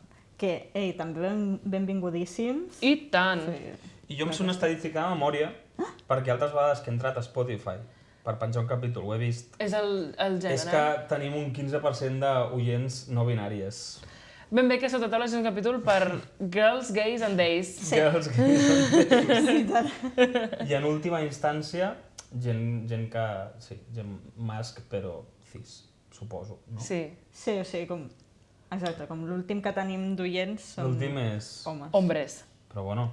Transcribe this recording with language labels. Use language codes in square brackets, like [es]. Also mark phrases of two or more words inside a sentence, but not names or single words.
[ca] Que, també benvingudíssims. I tant! I jo em sé una estadística de memòria, perquè altres vegades que he entrat a Spotify per penjar un capítol, ho he vist, És el gènere. és que tenim un 15% d'oients no binàries. Ben bé que Sota Taula és un capítol per [en] girls, gays and days. [ca] Sí. [en] Girls, gays, [ca] I en última instància, gent que... Sí, gent masc, però cis, suposo, no? Sí. Sí, o sigui, exacte, com l'últim que tenim d'oients són L'últim és... homes. Hombres. Però bueno...